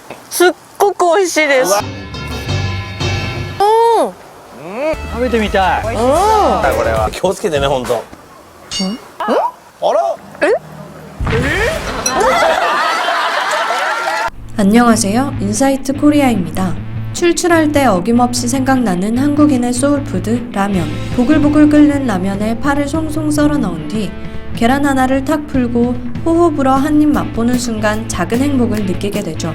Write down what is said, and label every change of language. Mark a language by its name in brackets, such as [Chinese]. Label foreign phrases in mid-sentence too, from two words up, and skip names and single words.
[Japanese] すっごく美味しいです。食べてみたい。これは気をつけてね、本当。あら? [Korean] 안녕하세요. 인사이트 코리아입니다. 출출할 때 어김없이 생각나는 한국인의 소울푸드 라면. 보글보글 끓는 라면에 파를 송송 썰어 넣은 뒤 계란 하나를 탁 풀고 호호 불어 한 입 맛보는 순간 작은 행복을 느끼게 되죠.